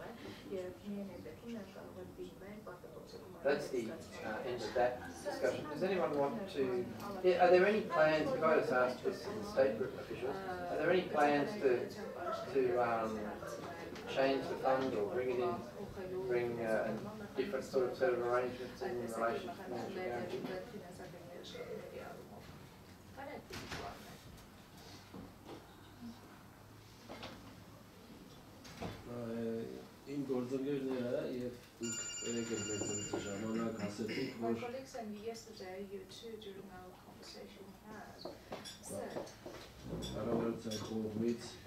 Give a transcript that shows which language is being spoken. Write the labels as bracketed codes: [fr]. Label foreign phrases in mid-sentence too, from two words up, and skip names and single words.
[en] That's the end of that discussion. Does anyone want to... are there any plans, if I just asked this in the state group officials, are there any plans to change the fund or bring it in, bring a different sort of arrangements in relation to financial guarantee? [hy] Իմ գործընկերները եւ դուք երեք եք ժամանակ ասեցիք, որ կառավարության կողմից